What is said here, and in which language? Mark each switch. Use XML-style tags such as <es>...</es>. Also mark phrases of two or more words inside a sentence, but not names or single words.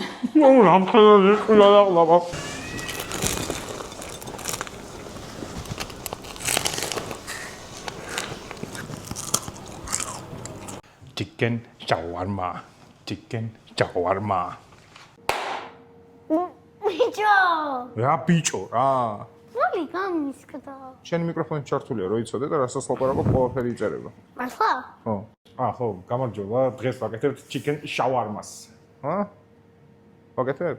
<ka>რამხელა ყლაყლაბა.</ka> <en>Chicken shawarma. Chicken shawarma.</en> <ka>ბიჭო. რა ბიჭო რა? მოდი გამისკდა. შენი მიკროფონი ჩართულია, რო იცოდე და რასაც ლაპარაკობ, ყველაფერი იწერება. მართლა? ხო. ხო, გამარჯობა. დღეს ვაკეთებთ</ka> <en>chicken shawarmas.</en> <ka>ვაკეთებთ?</ka>